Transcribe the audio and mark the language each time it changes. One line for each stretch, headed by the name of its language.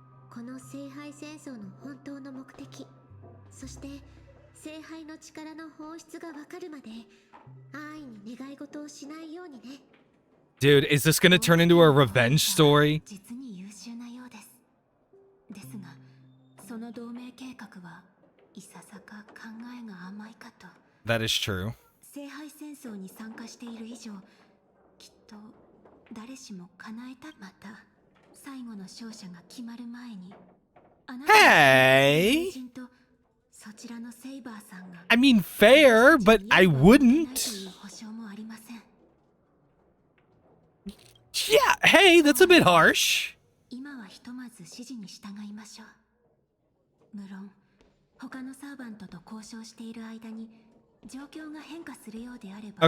Japanese: この聖杯戦争の本当の目的、そして聖杯の力の本質がわかるまで安易に願い事をしないようにね。
English: Dude, is this gonna turn into a revenge story?
Japanese: 実に優秀なようです。ですが、その同盟計画はいささか考えが甘いかと。
English: That is true.
Japanese: 聖杯戦争に参加している以上、きっと誰しも叶えた。また最後の勝者が決まる前に、あなたの友人とそちらのセイバーさんが
English: I mean, fair, but I wouldn't.
Japanese: 保証もありません。
English: Yeah, hey, that's a bit harsh.
Japanese: 今はひとまず指示に従いましょう。無論他のサーバントと交渉している間に状況が変化するようであれば、